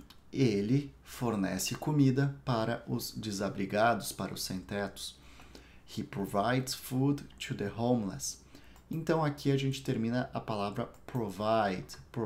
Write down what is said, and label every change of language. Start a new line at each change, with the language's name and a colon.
Portuguese: Ele fornece comida para os desabrigados, para os sem-tetos.
English: He provides food to the homeless.
Portuguese: Então aqui a gente termina a palavra provide.